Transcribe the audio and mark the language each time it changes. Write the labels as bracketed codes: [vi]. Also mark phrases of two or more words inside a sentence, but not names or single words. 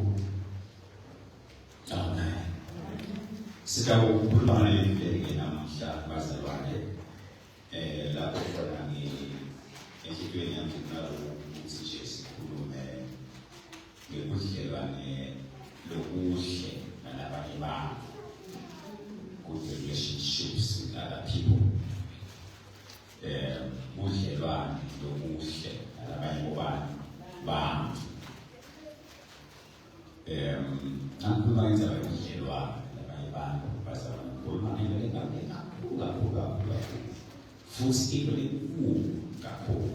[ss] Sitawukhuluma ngelimbeke namhla bazalwane lapho khona enhlizweni yami ukuthi nje sikhulume ngobudlelwane lobuhle nalabanye abantu, [en] good relationships with other people, [ss] budlelwane lobuhle nalabanye abantu. Nakhuluma ngendaba yobudlelwane abantu basabami khuluma ngento kakhulu futhi into enkulu kakhulu.